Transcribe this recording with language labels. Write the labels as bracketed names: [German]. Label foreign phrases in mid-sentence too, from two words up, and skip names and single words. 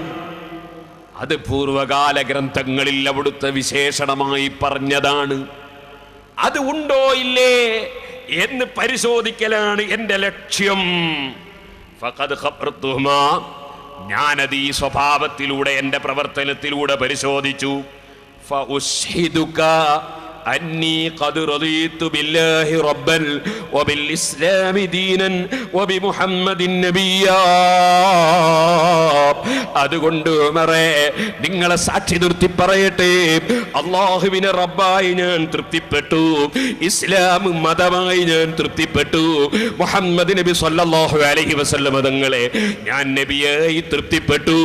[Malayalam] അത് പൂർവകാല ഗ്രന്ഥങ്ങളിൽ അവിടുത്തെ വിശേഷണമായി പറഞ്ഞതാണ്. അത് ഉണ്ടോ ഇല്ലേ എന്ന് പരിശോധിക്കലാണ് എന്റെ ലക്ഷ്യം. [Arabic] فقد خبرتهما, [Malayalam] ഞാനത് ഈ സ്വഭാവത്തിലൂടെ എന്റെ പ്രവർത്തനത്തിലൂടെ പരിശോധിച്ചു. [Arabic] ഫഉശ്ഹിദുക أني قد رضيت بالله ربا وبالإسلام دينا وبمحمد نبيا. [Malayalam] അതുകൊണ്ട് ഉമറേ, നിങ്ങളെ സാക്ഷി നിർത്തി പറയട്ടെ, അല്ലാഹുവിനെ റബ്ബായി ഞാൻ തൃപ്തിപ്പെട്ടു, ഇസ്ലാം മതമായി ഞാൻ തൃപ്തിപ്പെട്ടു, മുഹമ്മദ് നബി [Arabic] صلى الله عليه وسلم [Malayalam] തങ്ങളെ ഞാൻ നബിയായി തൃപ്തിപ്പെട്ടു.